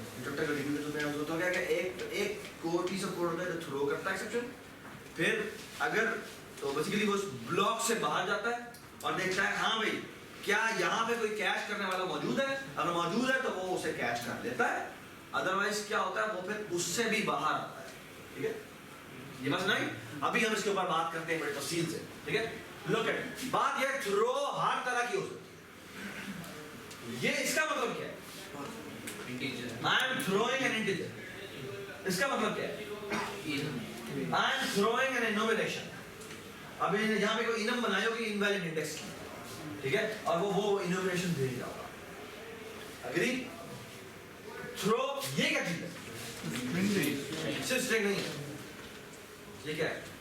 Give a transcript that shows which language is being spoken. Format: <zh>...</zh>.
<hi>Instructor का review तो मैं होता क्या कि एक कोड पीस ऑफ कोड होता है जो थ्रो करता है एक्सेप्शन, फिर अगर तो बेसिकली वो उस ब्लॉक से बाहर जाता है और देखता है हाँ भाई क्या यहाँ पे कोई कैश करने वाला मौजूद है, अगर मौजूद है तो वो उसे कैश कर लेता है, अदरवाइज क्या होता है वो फिर उससे भी बाहर आता है, ठीक है। ये बस नहीं, अभी हम इसके ऊपर बात करते हैं बड़े तफसील से, ठीक है। लुक एट, बात ये थ्रो हर तरह की हो सकती है। ये इसका मतलब क्या है?</hi> <en>I am throwing an integer.</en> <hi>इसका मतलब क्या है?</hi> <en>I am throwing an enumeration.</en> <hi>अब यहाँ पे कोई इनम बनाई होगी इनवैलिड इंडेक्स की, ठीक है, और वो enumeration भेज रहा होगा। अग्री? थ्रो ये क्या चीज है? सिर्फ स्ट्रिंग नहीं है। ये क्या है?</hi>